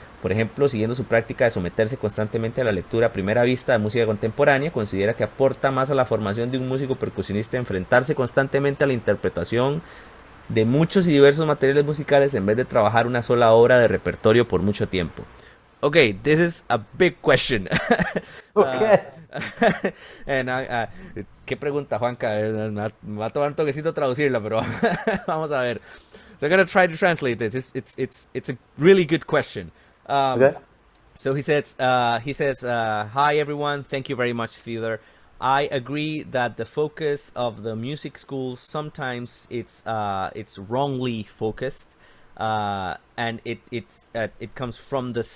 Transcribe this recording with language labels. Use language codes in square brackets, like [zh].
[es] Por ejemplo, siguiendo su práctica de someterse constantemente a la lectura a primera vista de música contemporánea, ¿considera que aporta más a la formación de un músico percusionista enfrentarse constantemente a la interpretación de muchos y diversos materiales musicales en vez de trabajar una sola obra de repertorio por mucho tiempo? [en] Okay, this is a big question. Okay. [es] ¿Qué pregunta, Juanca? Me va a tomar un toquecito traducirla, pero vamos a ver. [en] So I'm gonna try to translate this. It's a really good question. Okay. So he says, hi everyone, thank you very much, Theodor. I agree that the focus of the music schools sometimes it's wrongly focused, and it comes from